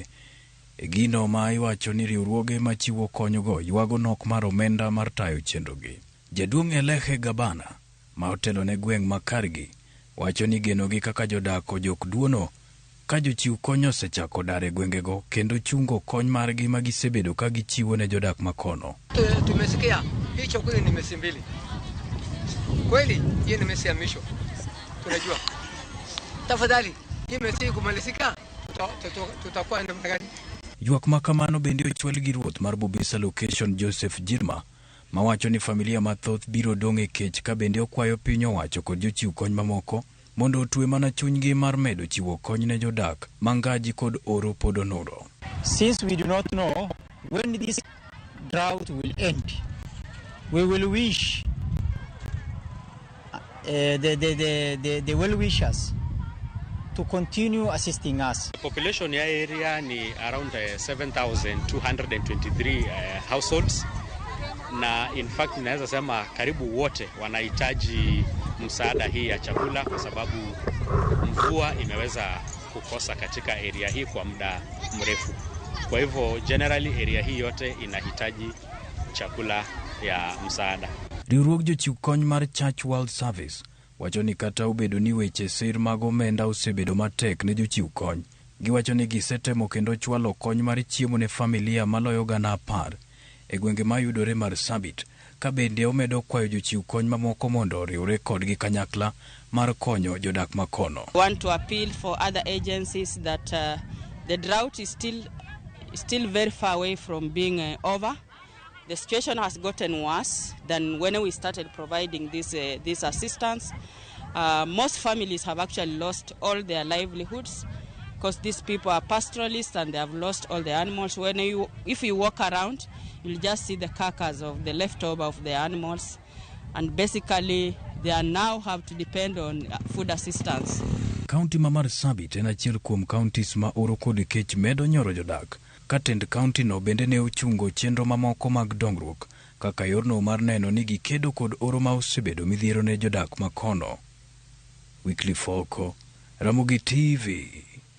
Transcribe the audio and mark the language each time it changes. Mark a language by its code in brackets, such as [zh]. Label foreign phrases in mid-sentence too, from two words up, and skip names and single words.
[luo] E gino ma iwacho ni riwruoge machiwo konygo ywago nok mar omenda mar tayo chenrogi. Jaduong' Elehe Gabana ma otelo ne gweng' makargi wacho ni genogi kaka jodak ojok duono ka jochiw kony osechako dar e gwengego kendo chungo kony margi ma gisebedo ka gichiwo ne jodak makono. [sw] Tumesikia hii chakula ni mesi mbili. Kweli hii ni mesi ya misho. Tunajua. Tafadhali hii mesi kumalizika tutakuwa namna gani? [luo] Ywak makamano bende ochwal gi ruoth mar Bobesa location Joseph Jirma mawacho ni familia mathoth biro dong' e kech ka bende okwayo piny owacho kod jochiw kony mamoko mondo otwe mana chunygi mar medo chiwo kony ne jodak mangaji kod oro pod onuro. [en] Since we do not know when this drought will end, we will wish the well-wishers to continue assisting us. The population [sw] ya area ni around 7,223 households, na [en] in fact [sw] naweza sema karibu wote wanahitaji msaada hii ya chakula kwa sababu mvua imeweza kukosa katika area hii kwa muda mrefu. Kwa hivyo generally area hii yote inahitaji chakula ya msaada. [luo] Riwruog jochiw kony mar Church World Service wacho ni kata ubedo ni weche sir mag omenda osebedo matek ne jochiw kony, giwacho ni gisetemo kendo chwalo kony mar chiemo ne familia maloyo gana 10 e gwenge ma yudore Marsabit, ka bende omedo kwayo jochiw kony mamoko mondo oriwre kodgi kanyakla mar konyo jodak makono. [en] I want to appeal for other agencies that the drought is still very far away from being over. The situation has gotten worse than when we started providing this assistance. Most families have actually lost all their livelihoods because these people are pastoralists and they have lost all the animals. If you walk around, you'll just see the carcass of the leftover of the animals, and basically they are now have to depend on food assistance. [luo] County ma Marsabit en achiel kuom counties ma oro kod kech medo nyoro jodak. Katend county no bende ne ochungo chenro mamoko mag dongruok kaka yorno mar neno ni gikedo kod oro ma osebedo midhiero ne jodak makono. Wycliffe, Ramogi TV.